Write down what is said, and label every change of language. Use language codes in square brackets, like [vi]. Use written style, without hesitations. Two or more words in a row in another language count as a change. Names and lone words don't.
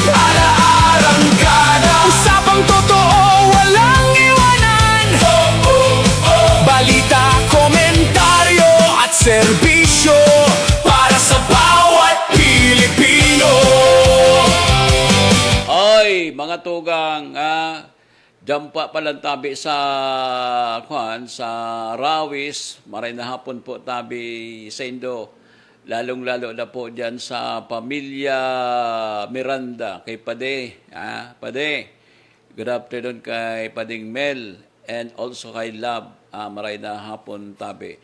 [tl] Ala-arangkada Usapang totoo, walang iwanan. Balita, komentaryo at serbisyo para sa bawat Pilipino. [bik] Ay, mga tugang, dyan pa palang tabi sa, sa Rawis, maray na hapon po tabi sa Indo, lalong-lalo na po dyan sa pamilya Miranda, kay Pade, Pade, [en] good afternoon [bik] kay Pading Mel, and also kay Lab, maray na hapon tabi.